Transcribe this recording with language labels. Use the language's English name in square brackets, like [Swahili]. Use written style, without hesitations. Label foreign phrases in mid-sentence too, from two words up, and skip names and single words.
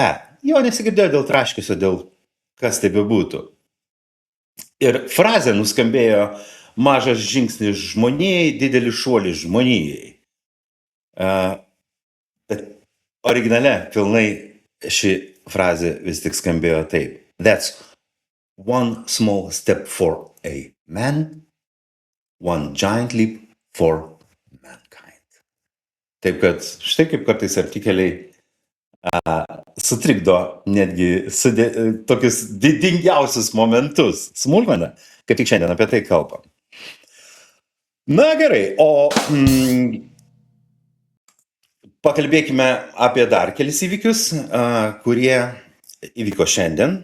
[Lithuanian] Jo nesigirdėjo dėl traškesio, dėl kas tai bebūtų. Ir frazė nuskambėjo mažas žingsnis žmonijai, didelis šuolis žmonijai. Bet originale pilnai ši frazė vis tik skambėjo taip. [English] That's one small step for a man, one giant leap for mankind. [Lithuanian] Taip kad štai kaip kartais artikeliai sutrikdo netgi tokius didingiausius momentus. Smulkmena, kad tik šiandien apie tai kalbam. Na gerai, o pakalbėkime apie dar kelis įvykius, kurie įvyko šiandien.